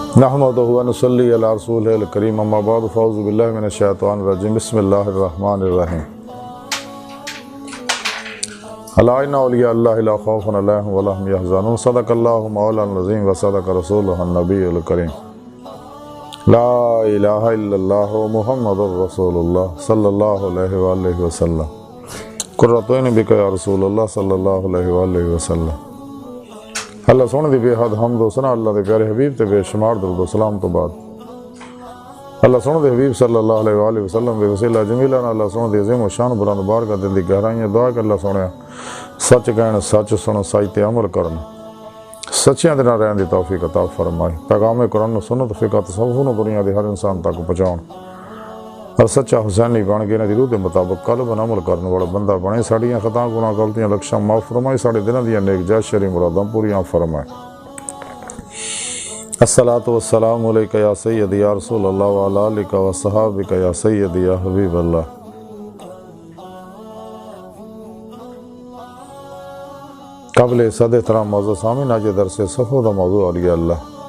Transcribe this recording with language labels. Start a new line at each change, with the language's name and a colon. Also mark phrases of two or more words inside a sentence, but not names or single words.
Arabic: نحمدہ و نصلی علی رسولہ الکریم اما بعد فاعوذ باللہ من الشیطان الرجیم بسم اللہ الرحمن الرحیم الا ان اولیاء اللہ لا خوف علیہم ولا هم يحزنون صدق اللہ مولانا العظیم و صدق رسولہ النبی الکریم لا الہ الا اللہ محمد رسول اللہ صلی اللہ علیہ وآلہ وسلم قرۃ عین بک یا رسول اللہ صلی اللہ علیہ وآلہ وسلم۔
Punjabi: اللہ سونے دی بے حد حمد و ثنا اللہ دے پیارے حبیب تے بے شمار درود و سلام تو بعد اللہ سونے دے حبیب
Arabic: صلی اللہ علیہ وآلہ وسلم
Punjabi: دے وسیلہ جمیلہ اللہ سونے دے عظیم و شان بلند بارگاہ دل دی گہرائیاں دعا کہ اللہ سونے سچ کہنا سچ سنو سچ تے عمل کرنا سچیاں دے نال رہن دی توفیق عطا فرمائے۔ پیغام قرآن و سنت فقہ تصوف نو دنیا دے ہر انسان تک پہنچاؤن اور سچا حسینی بن کے انہاں دی روح دے مطابق قلب عمل کرنے والا بندہ بنے۔ ساڈیاں خطاں گناہ غلطیاں لکشاں معاف فرمائے، ساڈے دلاں دیاں نیک جائز شرعی مراداں پوریاں فرمائے۔
Arabic: الصلاۃ والسلام علیک یا سیدی یا رسول اللہ وعلی آلک و صحابک یا سیدی یا حبیب اللہ۔
Punjabi: قبل صد احترام موضوع سامعین، آج درس صفو دا موضوع اولیاء اللہ۔